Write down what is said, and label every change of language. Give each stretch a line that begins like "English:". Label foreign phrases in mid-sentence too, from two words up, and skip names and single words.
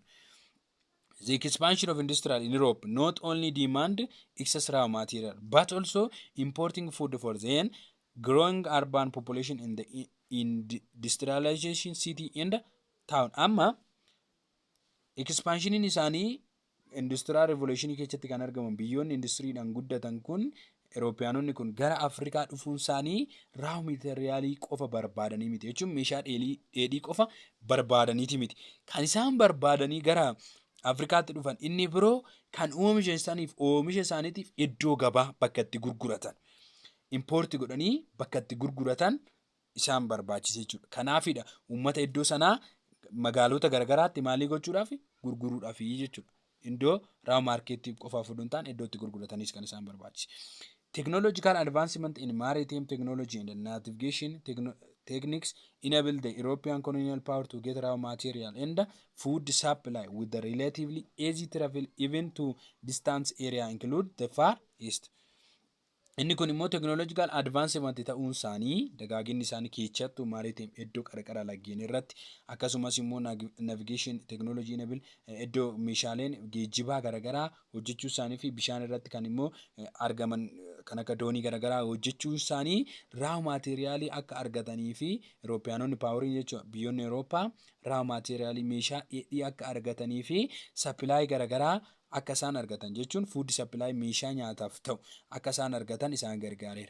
English: The expansion of industry in Europe not only demand excess raw material but also importing food for the growing urban population in the industrialization city and town.
Oromo: Amma expansion isaanii
English: industrial revolution
Oromo: keessatti kan argaman biyyoonni industiriidhaan guddatan kun Euroopiyaanonni kun gara Afrikaa dhufuun isaanii
English: raw materialii
Oromo: qofa barbaadanii miti jechuun meeshaa dheedhii qofa barbaadaniiti miti. Kan isaan barbaadanii gara Afrikaatti dhufan inni biroo kan oomisha isaaniitiif iddoo gabaa bakka itti gurguratan impoorti godhanii bakka itti gurguratan isaan barbaachise jechuudha. Kanaafidha uummata iddoo sanaa magaalota garagaraatti maalii gochuudhaaf gurguruudhaaf jechuudha. Iddoo
English: raw markeetii
Oromo: qofaaf odoo hin taane iddoo itti gurguratanis kan isaan barbaachise.
English: Technological advancement in maritime technology and navigation techniques enabled the European colonial power to get raw material and food supply with the relatively easy travel even to distant area include the Far East.
Oromo: Inni kun immoo
English: technological advancement
Oromo: ta'uun isaanii dagaaginni isaanii keessattuu maritime iddoo qarqara laggeen irratti akkasumas immoo
English: navigation technology enable
Oromo: iddoo meeshaaleen geejjibaa garagaraa hojjechuu isaanii fi bishaan irratti kan immoo argaman kan akka doonii garagaraa hojjechuu isaanii
English: raw materialii
Oromo: akka argatanii fi Euroopiyaanonni paaworii jechuudha biyyoonni Eurooppaa
English: raw materialii
Oromo: meeshaa dheedhii akka argatanii fi supply garagaraa akka isaan argatan jechuun
English: food supply
Oromo: meeshaa nyaataaf ta'u akka isaan argatan isaan gargaareera.